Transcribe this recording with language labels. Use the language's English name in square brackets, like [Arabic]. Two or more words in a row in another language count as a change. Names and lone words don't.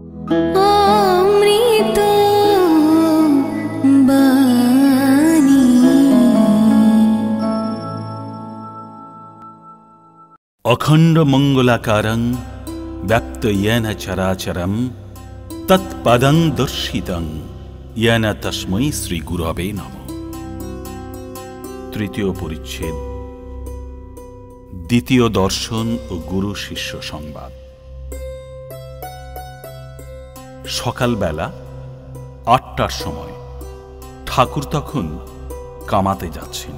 [Bangla] অমৃত বাণী। [Sanskrit] অখণ্ড মঙ্গলাকারং ব্যাপ্ত येन চরাচরম তৎপদং দর্শিতং येन তস্मै শ্রী গুরবে নমঃ। [Bangla] তৃতীয় পরিচ্ছেদ, দ্বিতীয় দর্শন ও গুরু শিষ্য সংবাদ। সকালবেলা ৮টার সময় ঠাকুর তখন কামাতে যাচ্ছেন।